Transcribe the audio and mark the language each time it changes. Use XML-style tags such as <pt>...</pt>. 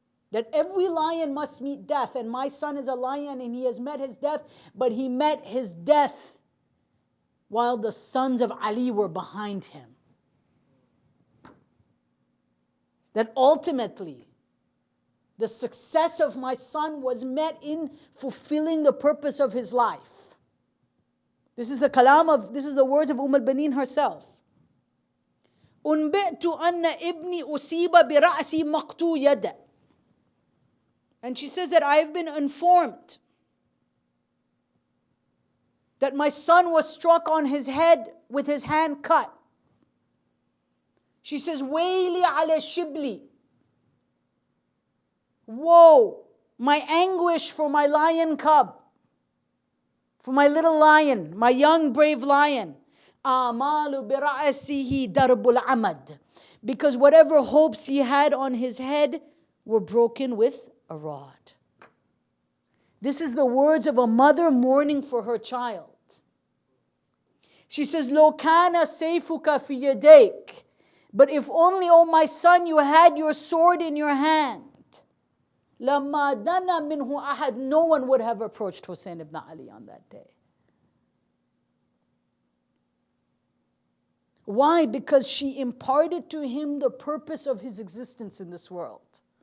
<en>That every lion must meet death, and my son is a lion and he has met his death, but he met his death while the sons of Ali were behind him. That ultimately, the success of my son was met in fulfilling the purpose of his life. This is the words of Baneen herself.</en> <ar>أُنْبِئْتُ أَنَّ إِبْنِي أُصِيبَ بِرَأْسِي مَقْطُوعَ يَدٍ.</ar> <en>And she says that I have been informed that my son was struck on his head with his hand cut. She says,</en> <ar>وَيْلِي عَلَى شِبْلِي.</ar> <en>Woe, my anguish for my lion cub, for my little lion, my young brave lion.</en> <ar>آمَالُ بِرَأْسِهِ دَرْبُ الْعَمَدِ.</ar> <en>Because whatever hopes he had on his head were broken with a rod. This is the words of a mother mourning for her child. She says,</en> <ar>لو كان سيفك في يديك.</ar> <en>But if only, O my son, you had your sword in your hand.</en> <ar>لما دنا منه أحد.</ar> <en>No one would have approached Hussein ibn Ali on that day. Why? Because she imparted to him the purpose of his existence in this world.</en>